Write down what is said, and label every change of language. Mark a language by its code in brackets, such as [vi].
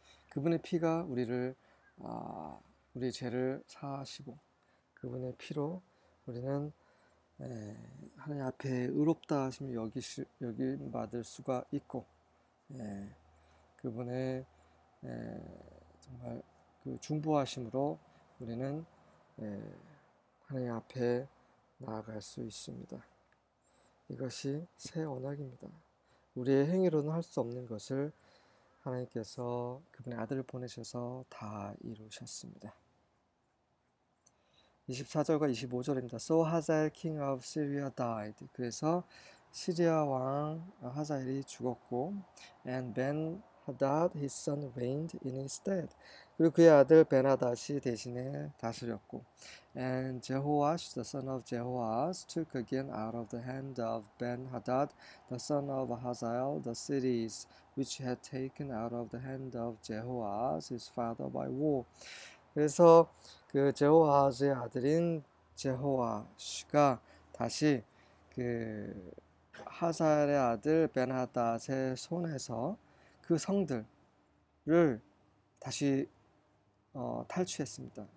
[ko] 그분의 피가 우리의 죄를 사하시고 그분의 피로 우리는 하나님 앞에 의롭다 하심을 여김받을 수가 있고 그분의 정말 그 중보하심으로 우리는 하나님 앞에 나아갈 수 있습니다. 이것이 새 언약입니다. 우리의 행위로는 할 수 없는 것을 하나님께서 그분의 아들을 보내셔서 다 이루셨습니다. 24절과 25절입니다. [en] So Hazael king of Syria died. [ko] 그래서 시리아 왕 하자엘이 죽었고 [en] and Ben-hadad his son reigned in his stead. [ko] 그리고 그의 아들 베나닷이 대신에 다스렸고 [en] and Jehoash the son of Jehoahaz took again out of the hand of Ben-hadad the son of Hazael the cities which had taken out of the hand of Jehoahaz his father by war. [ko] 그래서 그 제호아하즈의 아들인 제호아시가 다시 그 하사엘의 아들 베나닷의 손에서 그 성들을 다시 탈취했습니다.